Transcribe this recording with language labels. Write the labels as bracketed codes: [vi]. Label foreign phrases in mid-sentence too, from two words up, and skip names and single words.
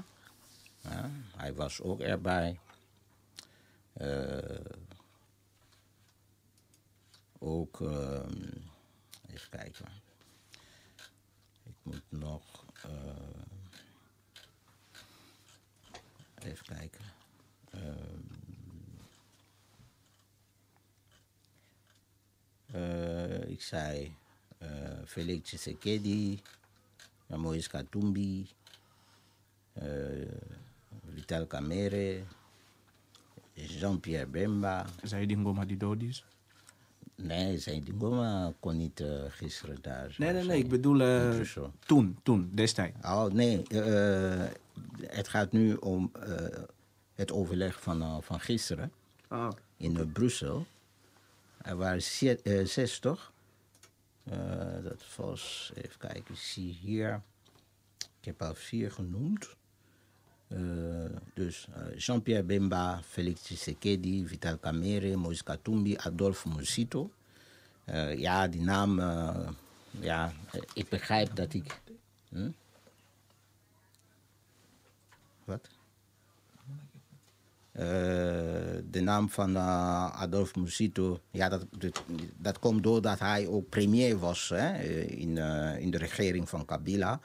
[nl] Ja, hij was ook erbij. Ook, even kijken. Ik moet nog even kijken. Ik zei Félix Tshisekedi, Moïse Katumbi, Vital Kamerhe, Jean-Pierre Bemba. Zei die Ngoma die dood is? Nee, die Ngoma kon niet gisteren daar. Nee, ik bedoel toen, destijds. Oh, nee, het gaat nu om het overleg van gisteren in Brussel. Er waren 6, toch? Dat was, even kijken, ik zie hier, ik heb al 4 genoemd. Dus Jean-Pierre Bemba, Félix Tshisekedi, Vital Kamerhe, Moïse Katumbi, Adolphe Musito. Ja, die naam, ja, ik begrijp dat ik... Wat? De naam van Adolphe Musito, ja, dat komt doordat hij ook premier was in de regering van Kabila.